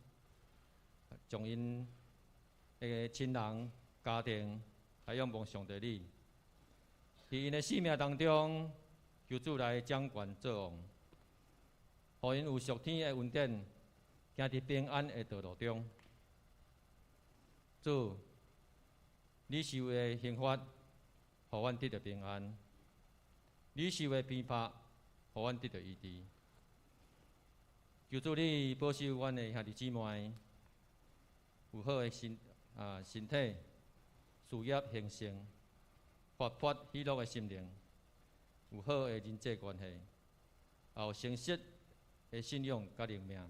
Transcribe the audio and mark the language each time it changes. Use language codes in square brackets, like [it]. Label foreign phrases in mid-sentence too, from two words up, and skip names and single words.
[nan] 将因的亲人、家庭来仰望上帝你，伫因的生命当中，求主来掌权作王，互因有属天的恩典，行伫平安的道路中。主，你受的刑罚，互阮得到平安；你受的鞭挞，互阮得到医治。求主你保守阮的兄弟姊妹。有好的身体、事业兴盛、活泼喜乐的心灵，有好的人际关系，也有诚实的信仰甲灵命。